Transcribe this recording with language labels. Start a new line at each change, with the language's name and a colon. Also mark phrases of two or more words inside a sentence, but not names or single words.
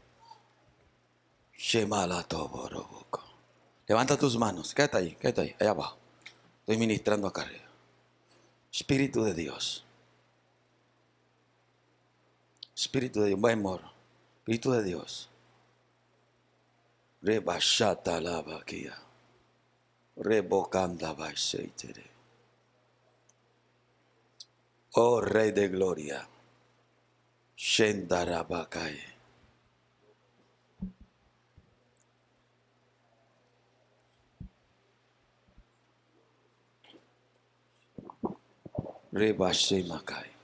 Spanish: Levanta tus manos. Quédate ahí, allá abajo. Estoy ministrando acá arriba. Espíritu de Dios. Espíritu de Dios. Buen amor. Espíritu de Dios. Rebashata la vaquia. Rebocanda baiseitere. Oh Rey de Gloria. Shendarabakai. Rebashemakai.